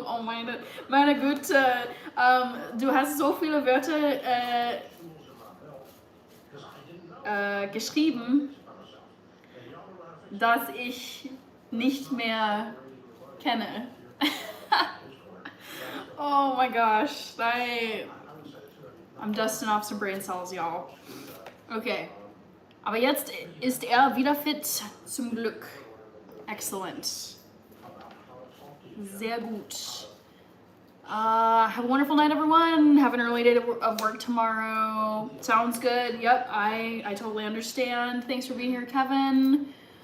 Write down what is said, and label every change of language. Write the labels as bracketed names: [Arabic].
[German] Oh meine Güte, du hast so viele Wörter geschrieben, dass ich nicht mehr kenne. [English] Oh my gosh, I'm dusting off some brain cells, y'all. [German] Okay, aber jetzt ist er wieder fit, zum Glück. [English] Excellent. [German] Sehr gut. [English] Have a wonderful night, everyone. Have an early day of work tomorrow. Sounds good. Yep, I totally understand. Thanks for being here, Kevin.